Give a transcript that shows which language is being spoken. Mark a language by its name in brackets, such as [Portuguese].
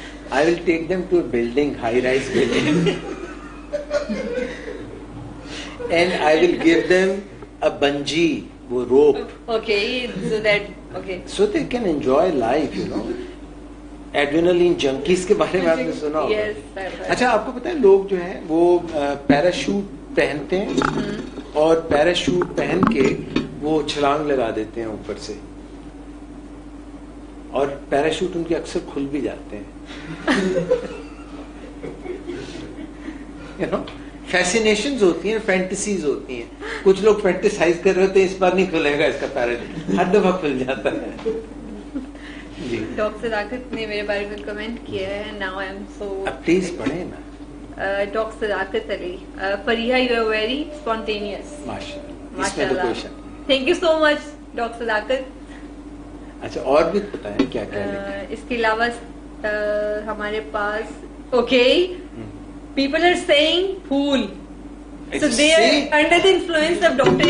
[English] I will take them to a building, high-rise building, and I will give them a bungee, वो rope. Okay, so they can enjoy life, you know. Adrenaline junkies [Urdu] کے بارے میں آپ نے سنا ہوگا. اچھا آپ کو پتا ہے لوگ جو ہیں وہ پیراشوٹ پہنتے ہیں اور پیراشوٹ پہن کے وہ چھلانگ لگا دیتے ہیں اوپر سے. اور پیراشوٹ ان کے اکثر کھل بھی جاتے ہیں. فیسینیشنز ہوتی ہیں, فینٹیسیز ہوتی ہیں. کچھ لوگ فینٹیسائز کر رہے ہوتے ہیں اس بار نہیں کھلے گا اس کا پیراشوٹ, ہر دفعہ کھل جاتا ہے. جی ڈاکٹر صداقت نے میرے بارے میں کمنٹ کیا ہے. [English] now I am so, [Urdu] please پڑھیں نا. [English] Doctor Sadaqat Ali, Fariha you are very spontaneous. [Urdu] ماشاءاللہ. [English] Thank you so much doctor Sadaqat. [Urdu] اچھا اور بھی بتائیں کیا کیا لکھا ہے. اس کے علاوہ ہمارے پاس [English] Okay people are saying fool, so they are under the influence of Dr.